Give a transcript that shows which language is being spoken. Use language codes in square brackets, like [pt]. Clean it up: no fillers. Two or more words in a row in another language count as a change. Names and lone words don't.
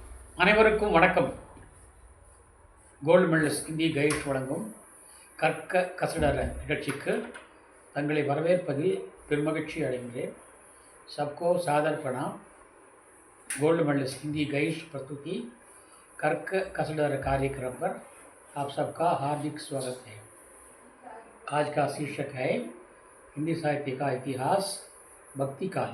[ta] அனைவருக்கும் வணக்கம். [en] gold medalist [ta] இந்திய கைட் வழங்கும் கற்க கசடற நிகழ்ச்சிக்கு தங்களை வரவேற்பதில் பெருமகிழ்ச்சி அடைகின்றேன். [hi] सबको सादर प्रणाम। [en] gold medalist [hi] हिंदी गाइड प्रस्तुति कर्क कसडर कार्यक्रम पर आप सबका हार्दिक स्वागत है। आज का शीर्षक है हिंदी साहित्य का इतिहास, भक्ति काल।